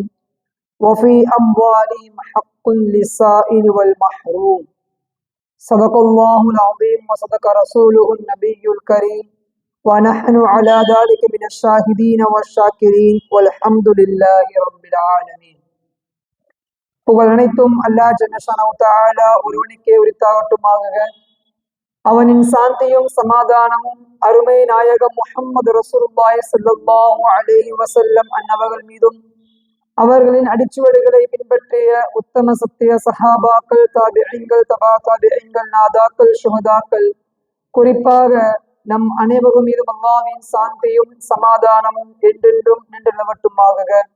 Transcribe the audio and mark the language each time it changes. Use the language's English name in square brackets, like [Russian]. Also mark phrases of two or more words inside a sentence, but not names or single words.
[Arabic] وفي أموالهم حق للسائل والمحروم. صدق الله العظيم وصدق رسوله النبي الكريم ونحن على ذلك من الشاهدين والشاكرين والحمد لله رب العالمين. [Tamil] புகழ் அனைத்தும் [Arabic] الله جل شأنه تعالى [Tamil] ஒருவனுக்கே உரித்தாகட்டுமாக. அவனின் சாந்தியும் சமாதானமும் அருமை நாயகம் [Arabic] محمد رسول الله صلى الله عليه وسلم [Tamil] அன்னவர்கள் மீதும் அவர்களின் அடிச்சுவடுகளை பின்பற்றிய உத்தம சத்திய சஹாபாக்கள், தாபிஈன்கள், தபா தாபிஈன்கள், நாதாக்கள், சுஹதாக்கள், குறிப்பாக நம் அனைவரும் மீதும் அல்லாஹ்வின் சாந்தியும் சமாதானமும் என்றென்றும் நின்று நிலவட்டுமாக.